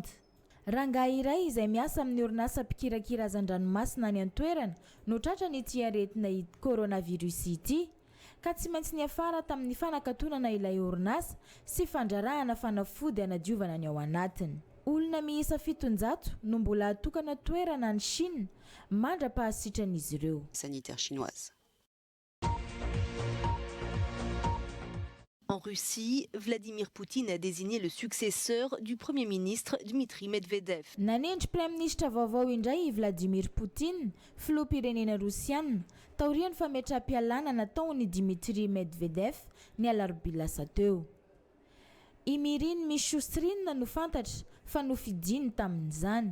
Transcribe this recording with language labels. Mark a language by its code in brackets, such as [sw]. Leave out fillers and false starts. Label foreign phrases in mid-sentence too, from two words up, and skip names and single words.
[mg] Rangahy iray izay miasa amin'ny orinasa mpikirakira hazan-dranomasina any an-toerana no tratra n'ity aretina coronavirus ity. Ka tsy maintsy niafara tamin'ny fanakatonana ilay orinasa sy fandrarahana fanafody anadiovana ny ao anatiny. Olona miisa 700 no mbola atokana toerana any Chine mandra-pahasitran'izy ireo. [fr] Sanitaire chinoise. En Russie, Vladimir Poutine a désigné le successeur du Premier ministre Dmitri Medvedev. [mg] Nanendry [fr] Prime Ministre [mg] vaovao indray Vladimir Poutine, filoham-pirenena Rosiana, taoriany fametram-pialana nataony Dmitri Medvedev ny alarobia lasa teo. I Mirin Mishustin no fantatra fa nofidiny tamin'izany.